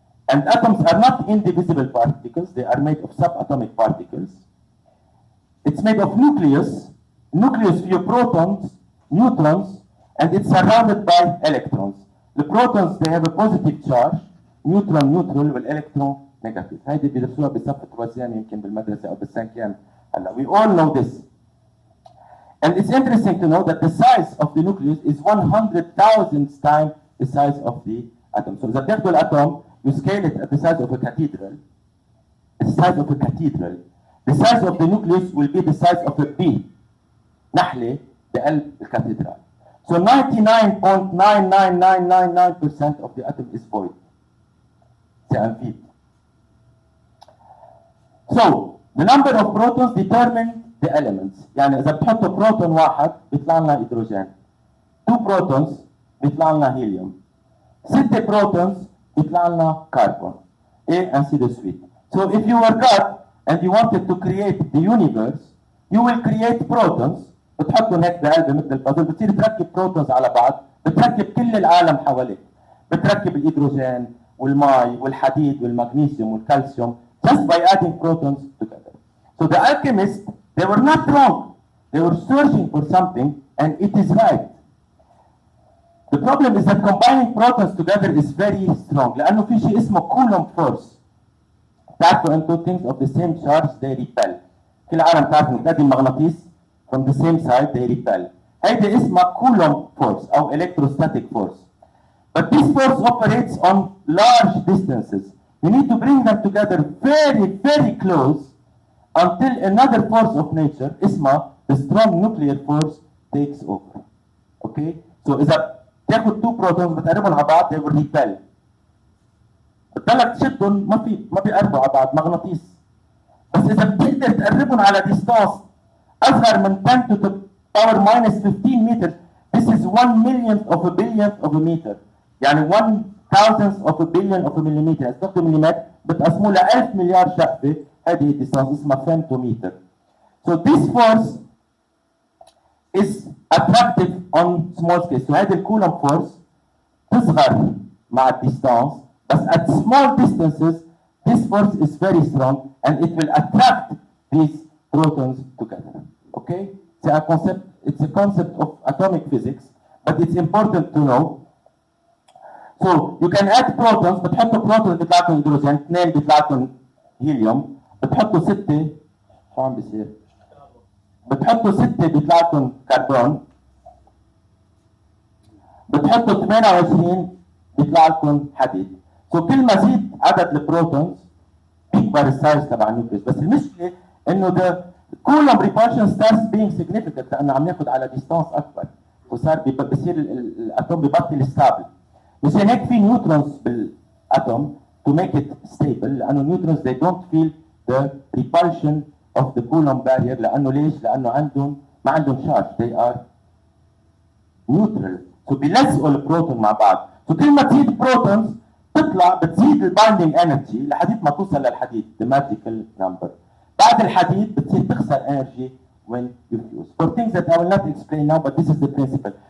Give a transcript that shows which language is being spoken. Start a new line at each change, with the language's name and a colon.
English: And atoms are not indivisible particles, they are made of subatomic particles. It's made of nucleus. Nucleus فيه protons, neutrons, and it's surrounded by electrons. The protons, they have a positive charge, neutron neutral, والelectron negative.
Arabic: هيدي بيدرسوها بصف توازيان يمكن بالمدرسة أو بالسنكيان هلا.
English: We all know this. And it's interesting to know that the size of the nucleus is 100,000 times the size of the atom. So
Arabic: إذا بتاخدوا الأتوم,
English: you scale it at the size of a cathedral. The size of a cathedral. The size of the nucleus will be the size of a pea.
Arabic: نحلة بقلب الكاتدرال.
English: So 99.99999% of the atom is void.
French: C'est un vide.
English: So the number of protons determine the elements.
Arabic: يعني إذا بتحطوا بروتون واحد بيطلع لنا هيدروجين. 2 protons بيطلع لنا هيليوم. 6 protons بيطلع لنا كربون.
French: Et ainsi de suite.
English: So if you were God and you wanted to create the universe, you will create protons.
Arabic: بتحطهم هيك بقلب مثل البازل، بتصير تركب بروتونز على بعض، بتركب كل العالم حواليك. بتركب الهيدروجين والماء والحديد والمغنيسيوم والكالسيوم
English: just by adding protons together. So the alchemists, they were not wrong. They were searching for something and it is right. The problem is that combining protons together is very strong
Arabic: لأنه في شيء اسمه
English: Coulomb force.
Arabic: تعرفوا أنتوا
English: things of the same charge they repel.
Arabic: كل العالم تعرف إنه بتأدي مغناطيس
English: from the same side they repel.
Arabic: هيدي اسمها
English: Coulomb force أو electrostatic force. But this force operates on large distances. You need to bring them together very, very close until another force of nature, اسمها the strong nuclear force, takes over. Okay?
Arabic: So إذا تاخد 2 protons بتقربهم على بعض
English: they will repel.
Arabic: بتضلك تشدهم ما بيقربوا على بعض مغناطيس. بس إذا بتقدر تقربهم على distance أصغر من
English: 10 to the power minus 15 meters, this is 1 millionth of a billionth of a meter. يعني 1 thousandth of a billion of a millimeter.
Arabic: إذا تاخدوا مليمتر بتقسموه ل 1000 مليار شقفة، هذه الديستانس اسمها femtometer.
English: So this force is attractive on small scale.
Arabic: So هذه الكولوم فورس تصغر مع الديستانس، بس
English: at small distances this force is very strong and it will attract these protons together. Okay? It's a concept of atomic physics, but it's important to know. So you can add protons.
Arabic: بتحطوا protons بيطلع لكم هيدروجين، 2 بيطلع لكم هيليوم، بتحطوا 6 شو عم بيصير؟ بتحطوا 6 بيطلع لكم كربون، بتحطوا 28 بيطلع لكم حديد. So كل ما زيد عدد البروتونز بيكبر السايز تبع النيوكليوس، بس المشكله انه
English: the Coulomb repulsion starts being significant
Arabic: لانه عم ناخذ على ديستانس اكبر، وصار بصير الاتوم ببطل ستابل. مشان هيك في نيوترونز بالاتوم
English: to make it stable
Arabic: لانه النيوترونز
English: they don't feel the repulsion of the Coulomb barrier.
Arabic: لانه ليش؟ لانه ما عندهم شارج،
English: they are neutral.
Arabic: So بيلزقوا البروتون مع بعض. So كل ما تزيد بروتونز تطلع بتزيد البايندينج انرجي لحديد ما توصل للحديد
English: the magical number.
Arabic: بعد الحديد بتصير تخسر انرجي
English: when you fuse. For things that I will not explain now, but this is the principle.